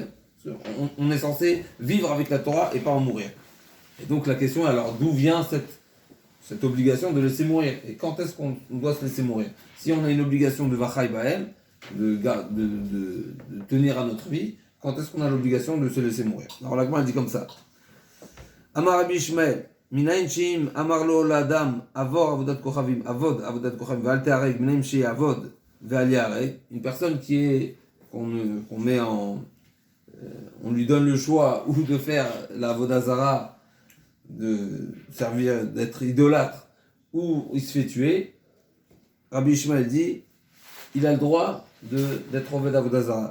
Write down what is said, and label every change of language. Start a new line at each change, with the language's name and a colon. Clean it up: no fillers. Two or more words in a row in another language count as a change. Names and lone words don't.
French: On est censé vivre avec la Torah et pas en mourir. Et donc la question est alors d'où vient cette obligation de laisser mourir? Et quand est-ce qu'on doit se laisser mourir? Si on a une obligation de
Hebrew: וחי בהם,
French: de tenir à notre vie, quand est-ce qu'on a l'obligation de se laisser mourir? Alors la Gemara dit comme ça.
Hebrew: אמר רבי ישמעאל, מניין שאם, אמר לו לאדם, עבוד עבודת כוכבים, ואל תהרג, מניין שיעבוד, ואל יהרג.
French: Une personne qu'on met en... on lui donne le choix ou de faire la Vodazara, de servir, d'être idolâtre, ou il se fait tuer. Rabbi Ishmael dit, il a le droit d'être
Hebrew: עובד עבודה זרה.